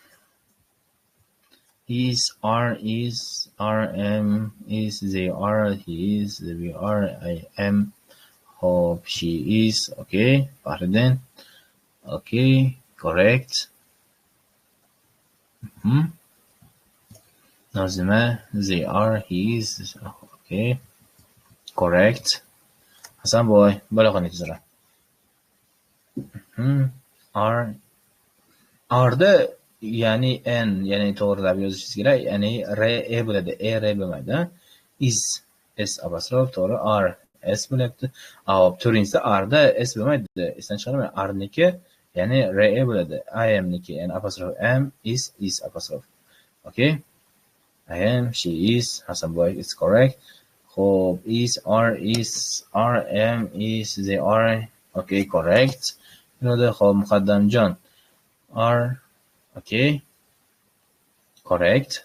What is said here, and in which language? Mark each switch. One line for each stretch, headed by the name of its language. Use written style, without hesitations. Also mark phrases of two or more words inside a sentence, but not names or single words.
English: Is, are, is, rm, is, they are, he is, we are, I am, hope, she is. Okay, Faridin. Okay, correct. Nazime, they are, he is. Okay, correct.
Uzbek: Hasan boy, bo'laxon tezroq. R'da ya'ni n, ya'ni to'g'rilab yozishingiz kerak. Ya'ni r bo'ladi, r bo'lmaydi. Is, s apostrof, to'g'ri. R, s bo'lyapti. To'rtinchisi r'da s bo'lmaydi. Esdan chiqarmang. R'niki ya'ni r bo'ladi.
English: I am
Uzbek: niki ya'ni apostrof am, is apostrof.
English: Okay? I am, she is, Hasanboy is correct. Hope is, are is, am is, they are. Okay, correct. Hope Muqaddamjon. Are, okay, correct.